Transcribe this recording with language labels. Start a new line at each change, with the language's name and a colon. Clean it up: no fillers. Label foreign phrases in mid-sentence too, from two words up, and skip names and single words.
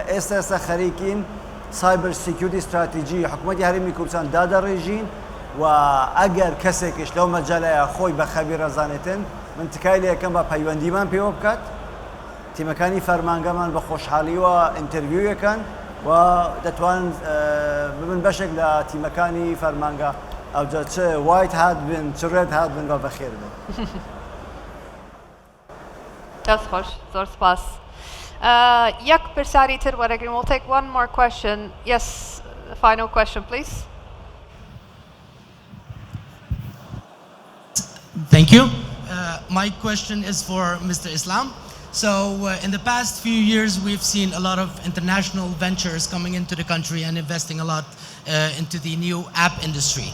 Central Kurdish: ئێستا خەریکین
English: cyber security strategy
Central Kurdish: حکوومەتی هەرێمی کوردستان دادەڕێژین و ئەگەر کەسێکیش لەو مەجالەیە خۆی بە خەبیر ڕەزانێتن من تکای لە یەکەم بە پەیوەندیمان پێوە بکات تیمەکانی فەرمانگەمان بە خۆشحاڵیوە ئینتەرویویەکەن و دەتوانن ببن بەشێک لە تیمەکانی فەرمانگە ئەوجا چ
English: white hat
Central Kurdish: بن چ
English: red hat
Central Kurdish: بن بە بەخێر بن دەست خۆش زۆر سپاس یەک پرسیاری تر وەرەگرین
English: we'll take one more question yes final question please Thank you. My question is for Mr. Islam. So in the past few years, we've seen a lot of international ventures coming into the country and investing a lot into the new app industry.